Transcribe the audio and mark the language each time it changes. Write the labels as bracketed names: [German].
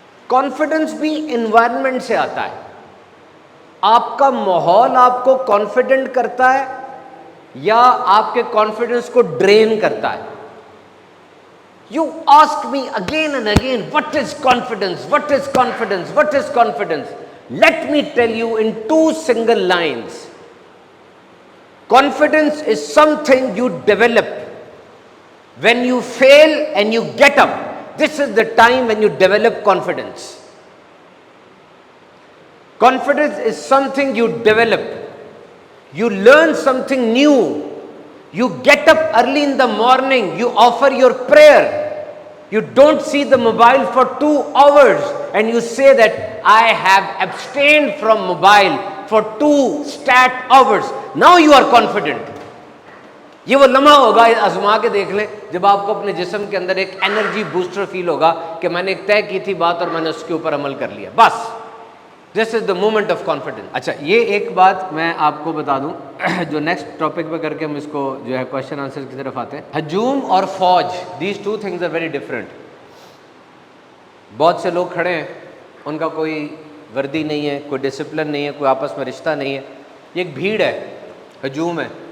[Urdu] Confidence بھی environment سے آتا ہے. آپ کا ماحول آپ کو کانفیڈنٹ کرتا ہے یا آپ کے کانفیڈنس کو ڈرین کرتا ہے؟ [English] You ask me again and again, what is confidence? What is confidence? What is confidence? Let me tell you in 2 single lines. Confidence is something you develop. When you fail and you get up, this is the time when you develop confidence. Confidence is something you develop. You learn something new. You get up early in the morning, you offer your prayer. You don't see the mobile for 2 hours and you say that I have abstained from mobile for 2 stat hours. Now you are confident. [Urdu] یہ وہ لمحہ ہوگا، آزما کے دیکھ لیں، جب آپ کو اپنے جسم کے اندر ایک انرجی بوسٹر فیل ہوگا کہ میں نے ایک طے کی تھی بات اور میں نے اس کے اوپر عمل کر لیا. [English] بس this is the moment of confidence. [Urdu] اچھا، یہ ایک بات میں آپ کو بتا دوں جو نیکسٹ ٹاپک پہ کر کے ہم اس کو جو ہے کوشچن آنسر کی طرف آتے ہیں. ہجوم اور فوج، [English] These 2 things are very different. [Urdu] بہت سے لوگ کھڑے ہیں، ان کا کوئی وردی نہیں ہے، کوئی ڈسپلن نہیں ہے، کوئی آپس میں رشتہ نہیں ہے، یہ ایک بھیڑ ہے، ہجوم ہے.